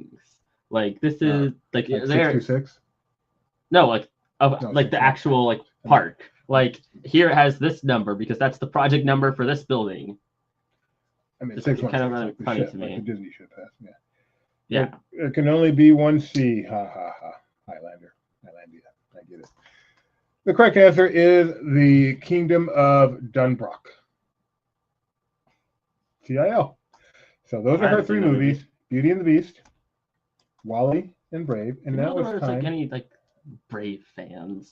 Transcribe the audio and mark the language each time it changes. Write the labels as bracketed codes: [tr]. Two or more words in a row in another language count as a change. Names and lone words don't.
[en] Like this is like there. 626? No, like No, like the 6 months. actual like park. Like here it has this number because that's the project number for this building. I mean, It's 6 months. kind of like the funny ship, to like me. the Disney ship has. Yeah. Yeah. There can only be one C. Ha ha ha. Highlander. Highlandia. I get it. The correct answer is the Kingdom of Dunbrock. CIL. So those are I her haven't 3 seen that movie. movies: Beauty and the Beast, Wally, and Brave. And You know now there it's was time. like any like Brave fans.